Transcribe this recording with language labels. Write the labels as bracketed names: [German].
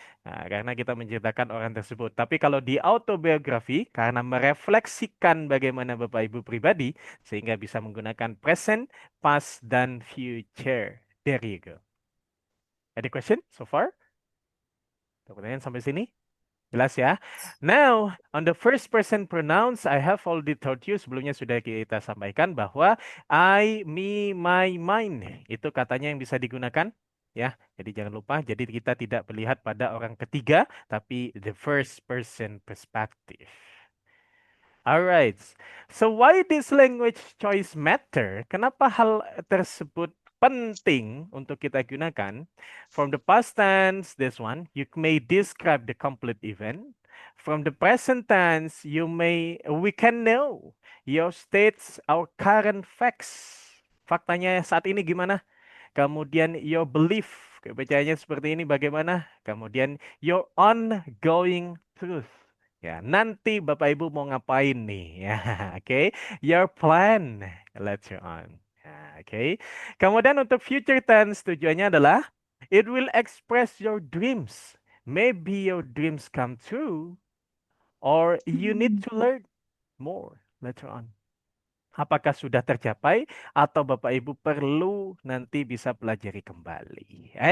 [Indonesian] Nah, karena kita menceritakan orang tersebut. Tapi kalau di autobiografi karena merefleksikan bagaimana Bapak Ibu pribadi sehingga bisa menggunakan present, past dan future. [English] There you go. Any question so far? [Indonesian] Pertanyaan sampai sini? Jelas ya. [English] Now, on the first person pronouns, I have already told you, [Indonesian] sebelumnya sudah kita sampaikan bahwa [English] I, me, my, mine. [Indonesian] Itu katanya yang bisa digunakan. Ya, jadi jangan lupa. Jadi kita tidak melihat pada orang ketiga, tapi [English] the first person perspective. [Indonesian] Alright. [English] So why this language choice matter? [Indonesian] Kenapa hal tersebut penting untuk kita gunakan? [English] From the past tense, this one, you may describe the complete event. From the present tense, we can know your states, our current facts. [Indonesian] Faktanya saat ini gimana? Kemudian [English] your belief, [Indonesian] kepercayaannya seperti ini bagaimana? Kemudian [English] your ongoing truth. [Indonesian] Ya, nanti Bapak Ibu mau ngapain nih? Ya, oke. [English] Your plan later on. Ya, oke. [Indonesian] Kemudian untuk future tense tujuannya adalah [English] it will express your dreams. Maybe your dreams come true or you need to learn more later on. [Indonesian] Apakah sudah tercapai atau Bapak Ibu perlu nanti bisa pelajari kembali.